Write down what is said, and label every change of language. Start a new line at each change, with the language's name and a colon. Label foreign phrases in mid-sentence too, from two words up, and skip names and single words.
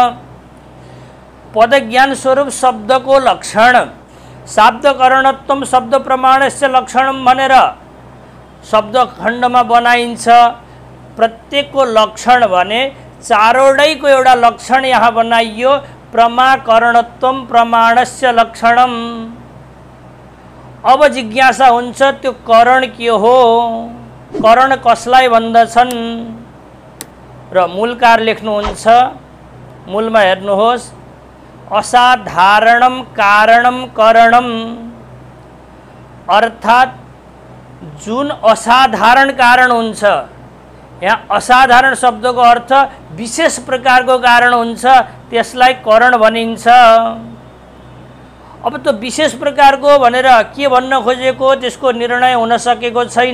Nepali: पदज्ञान स्वरूप शब्दको लक्षण
Sanskrit: शाब्दकरणत्व शब्द प्रमाणस्य लक्षणम
Nepali: भनेर शब्द खण्डमा बनाइन्छ। प्रत्येकको लक्षण भने चारवटैको एउटा लक्षण यहाँ बनाइयो
Sanskrit: प्रमाकरणत्व प्रमाणस्य लक्षणम।
Nepali: अब जिज्ञासा हुन्छ त्यो करण के हो? करण कसलाई भन्दछन्? र मूलकार लेख्नुहुन्छ, मूलमा हेर्नुहोस्,
Sanskrit: असाधारणम कारणम करणम
Nepali: अर्थात् जुन असाधारण कारण हुन्छ। यहाँ असाधारण शब्दको अर्थ विशेष प्रकारको कारण हुन्छ, त्यसलाई करण भनिन्छ। अब त्यो विशेष प्रकारको भनेर के भन्न खोजेको त्यसको निर्णय हुन सकेको छैन।